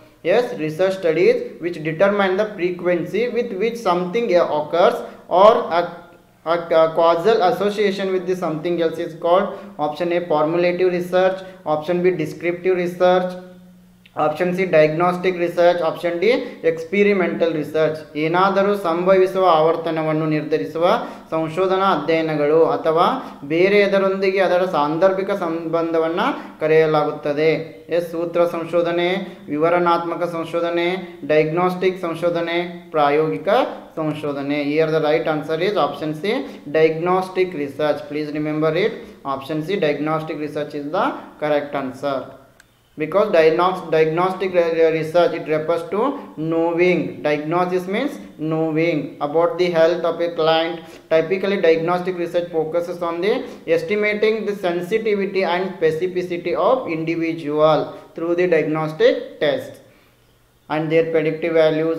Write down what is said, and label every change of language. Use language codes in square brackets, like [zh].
[en] Yes, research studies which determine the frequency with which something occurs or a causal association with the something else is called. Option A formulative research, option B descriptive research, option C diagnostic research, option D experimental research. [kn] ಏನಾದರೂ ಸಂಭವಿಸುವ ಆವರ್ತನವನ್ನು ನಿರ್ಧರಿಸುವ ಸಂಶೋಧನಾ ಅಧ್ಯಯನಗಳು ಅಥವಾ ಬೇರೆ ಅದರೊಂದಿಗೆ ಅದರ ಸಾಂದರ್ಭಿಕ ಸಂಬಂಧವನ್ನು ಕರೆಯಲಾಗುತ್ತದೆ. ಎಸ್, ಸೂತ್ರ ಸಂಶೋಧನೆ, ವಿವರಣಾತ್ಮಕ ಸಂಶೋಧನೆ, ಡಯಾಗ್ನಾಸ್ಟಿಕ್ ಸಂಶೋಧನೆ, ಪ್ರಾಯೋಗಿಕ ಸಂಶೋಧನೆ. [en] Here the right answer is option C diagnostic research. Please remember it. Option C diagnostic research is the correct answer. because diagnostic research, it refers to knowing. Diagnosis means knowing about the health of a client. Typically diagnostic research focuses on the estimating the sensitivity and specificity of individual through the diagnostic tests and their predictive values.